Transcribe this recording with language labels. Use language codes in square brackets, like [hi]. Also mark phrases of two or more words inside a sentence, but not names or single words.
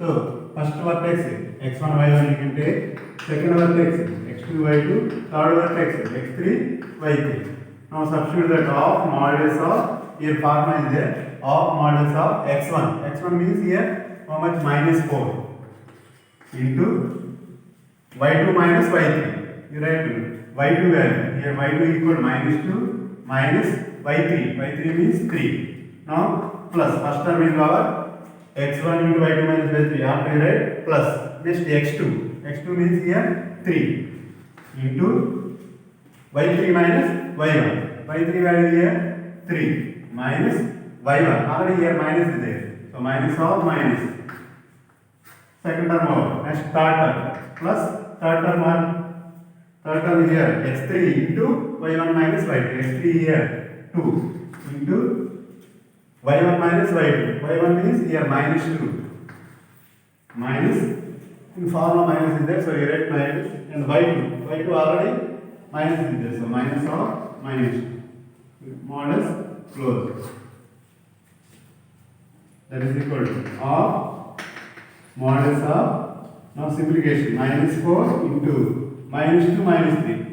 [en] So first vertex x1 y1 you can take. Second vertex x2 y2. Third vertex x3 y3. Now substitute that of modulus of, here formula is there, of modulus of x1. X1 means here how much? Minus 4 into y2 minus y3. You write y2 value. Here y2 equal to minus 2 minus y3. y3 means 3. Now plus first term is our x1 into y2 minus y3. After you write plus. Next x2. x2 means here 3 into y3 minus y1. y3 value here 3 minus y1. Already here minus is there. So minus of minus. Second term over. Next third term. Plus third term on. Third term here x3 into y1 minus y2. x3 here 2 into y1 minus y2. y1 means here minus 2. Minus, in formula minus is there, so you write minus, and y2. y2 already minus is there, so minus of minus. Modulus close. That is equal to of modulus of, now simplification, minus 4 into minus 2 minus 3.